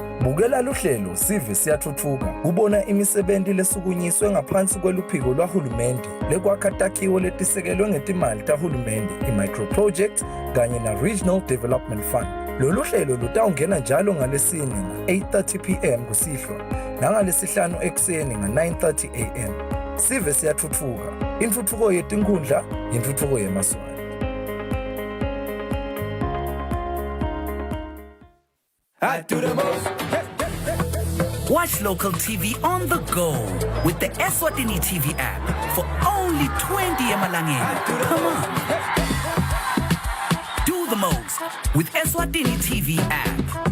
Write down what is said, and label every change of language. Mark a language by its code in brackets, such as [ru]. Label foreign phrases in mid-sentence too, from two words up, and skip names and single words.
[ss] Bukela luhlelo sive siyathuthuka kubona imisebenzi lesukunyiswe ngaphansi kweluphiko lwahulumende lekwakha takhiwo letisekelwe ngetimali tahulumende, i-microproject kanye na-Regional Development Fund. Lolu hlelo lutawungena njalo ngalesine nga-8:30 p.m. kusihlwa nangalesihlanu ekuseni nga-9:30 a.m. Sive siyathuthuka. Intuthuko yetinkundla, intuthuko yemaswati. [en] I do the most. Watch local TV on the go with the Eswatini TV app for only 20 emalangeni. Come on. Do the most with Eswatini TV app.